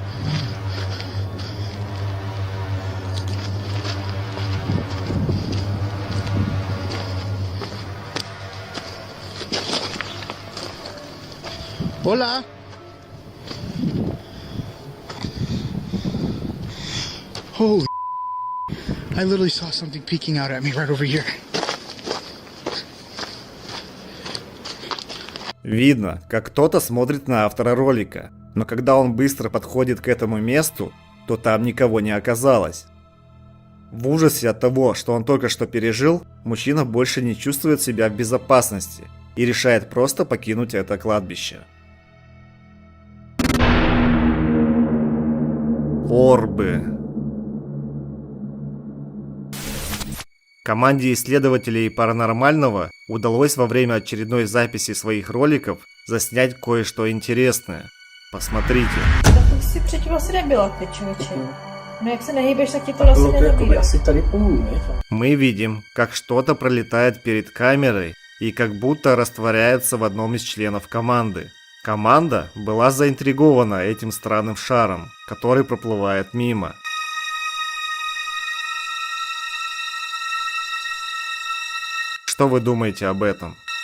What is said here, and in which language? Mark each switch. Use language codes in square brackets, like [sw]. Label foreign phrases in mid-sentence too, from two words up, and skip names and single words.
[es] Hola? [en] Holy, I literally saw something peeking out at me right over here. [ru] Видно, как кто-то смотрит на автора ролика, но когда он быстро подходит к этому месту, то там никого не оказалось. В ужасе от того, что он только что пережил, мужчина больше не чувствует себя в безопасности и решает просто покинуть это кладбище. Орбы. Команде исследователей паранормального удалось во время очередной записи своих роликов заснять кое-что интересное. Посмотрите. [cs] Tak už si předtím asi nebyla, ty člověče. No jak se nehýbeš, tak ti to asi nenabírá. [ru] Мы видим, как что-то пролетает перед камерой и как будто растворяется в одном из членов команды. Команда была заинтригована этим странным шаром, который проплывает мимо. Что вы думаете об этом?